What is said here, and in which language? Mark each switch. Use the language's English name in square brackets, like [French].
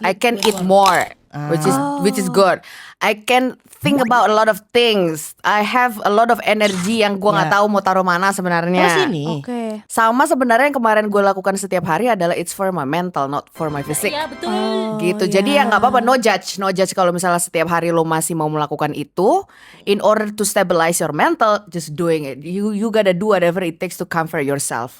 [English] I can eat more, which is good. I can think about a lot of things. I have a lot of energy [Indonesian] yang gue nggak Ya. tahu mau taruh mana sebenarnya. Oh sini. Oke. Sama sebenarnya yang kemarin gue lakukan setiap hari adalah [English] it's for my mental, not for my physique. [Indonesian] Iya betul. Gitu. Jadi ya nggak apa-apa, [English] no judge [Indonesian] kalau misalnya setiap hari lo masih mau melakukan itu. [English] In order to stabilize your mental, just doing it. You gotta do whatever it takes to comfort yourself.